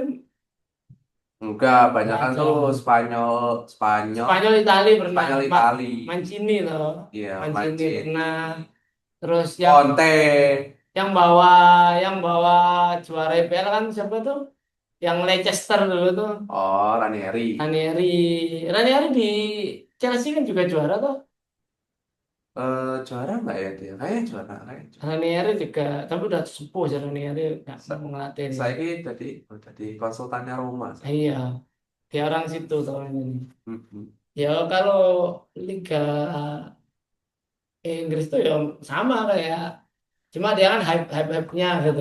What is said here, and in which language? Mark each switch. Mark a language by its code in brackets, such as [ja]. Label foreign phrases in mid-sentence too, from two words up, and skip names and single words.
[id] Enggak, banyak nggak kan ada. tuh Spanyol, Spanyol, Spanyol Itali pernah, Spanyol Pak Itali. Mancini loh. Iya, Mancini Mancini, pernah. Terus Conte. yang bawa yang bawa juara IPL kan siapa tuh? Yang Leicester dulu tuh. Oh, Ranieri. Ranieri. Ranieri di Chelsea kan juga juara tuh. Juara nggak ya dia? Kayaknya juara, kayaknya juara. Ranieri juga, tapi udah sepuh sih Ranieri nggak mau ngelatih dia. Saya ini jadi konsultannya Roma. Iya, dia orang situ tahun ini. Mm-mm. Ya kalau Liga Inggris tuh ya sama kayak, cuma dia kan hype-nya gitu.